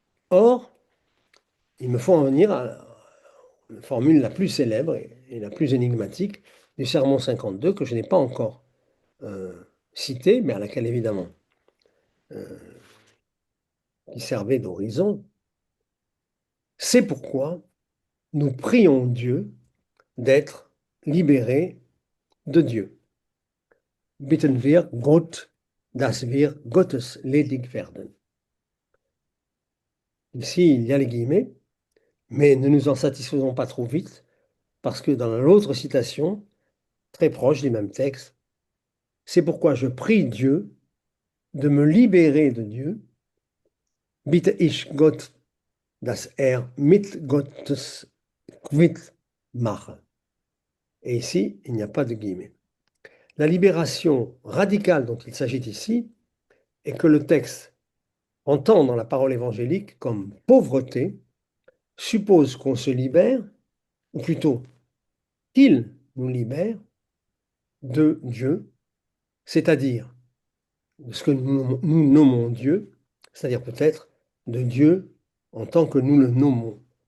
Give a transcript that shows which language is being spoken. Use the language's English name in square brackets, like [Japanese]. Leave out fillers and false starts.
[French] Or, il me faut en venir à la formule la plus célèbre et la plus énigmatique du Sermon 52 que je n'ai pas encore citée, mais à laquelle évidemment euh, qui servait d'horizon. C'est pourquoi nous prions Dieu d'être libérés de Dieu. [German] Bitten wir Gott, dass wir Gottes ledig werden. [French] Ici, il y a les guillemets, mais ne nous en satisfaisons pas trop vite, parce que dans l'autre citation, très proche du même texte, c'est pourquoi je prie Dieu de me libérer de Dieu. [German] Bitte ich Gott, dass mit Gottes quitt mache. [French] Et ici, il n'y a pas de guillemets. La libération radicale dont il s'agit ici est que le texte entend dans la parole évangélique comme pauvreté suppose qu'on se libère, ou plutôt qu'il nous libère de Dieu, c'est-à-dire de ce que nous nommons Dieu, c'est-à-dire peut-être de Dieu en tant que nous le nommons.